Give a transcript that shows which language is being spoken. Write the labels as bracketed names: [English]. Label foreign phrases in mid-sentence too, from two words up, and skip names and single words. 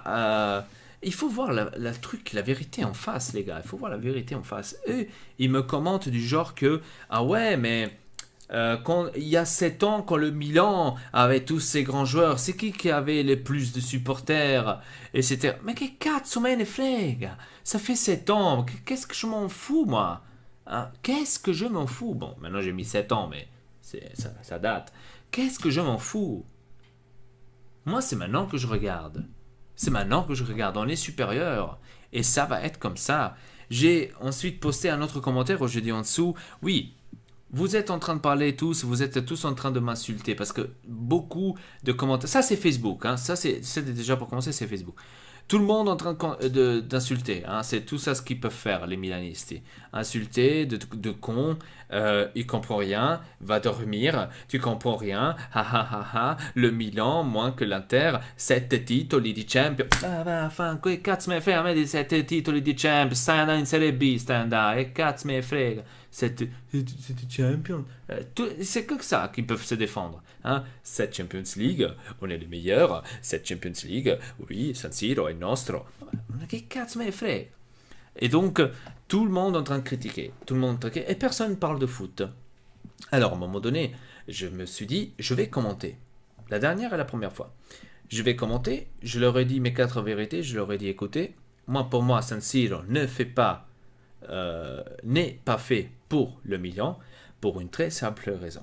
[French] Il faut voir la vérité en face, les gars. Il faut voir la vérité en face. Eux, ils me commentent du genre que ah ouais, mais quand, il y a 7 ans, quand le Milan avait tous ces grands joueurs, c'est qui avait les plus de supporters, etc. [Italian] Mais que cazzo me ne frega? [French] Ça fait 7 ans. Qu'est-ce que je m'en fous, moi? Hein? Qu'est-ce que je m'en fous? Bon, maintenant j'ai mis 7 ans, mais ça date. Qu'est-ce que je m'en fous? Moi, c'est maintenant que je regarde. C'est maintenant que je regarde. On est supérieur. Et ça va être comme ça. J'ai ensuite posté un autre commentaire où je dis en dessous, oui, vous êtes en train de parler tous, vous êtes tous en train de m'insulter, parce que beaucoup de commentaires, ça c'est Facebook, hein, ça c'est déjà pour commencer, c'est Facebook. Tout le monde est en train d'insulter, hein, c'est tout ça ce qu'ils peuvent faire, les Milanistes. Insulter, de con, il comprend rien, va dormir, tu comprends rien, ha ha ha ha, le Milan, moins que l'Inter, 7 [Italian] titoli di Champions. Ah, vaffanculo, che cazzo me frega a me di 7 titoli di Champions, stai andando in Serie B, stai andando, che cazzo me frega. [French] 7 Champions. C'est que ça qu'ils peuvent se défendre. Hein? 7 Champions League, on est les meilleurs. 7 Champions League, oui, [Italian] San Siro è nostro. Ma che cazzo me ne frega? [French] Et donc, tout le monde est en train de critiquer. Tout le monde et personne ne parle de foot. Alors, à un moment donné, je me suis dit, je vais commenter. La dernière et la première fois. Je vais commenter, je leur ai dit mes 4 vérités, je leur ai dit, écoutez, pour moi, San Siro n'est pas fait pour le Milan, pour une très simple raison.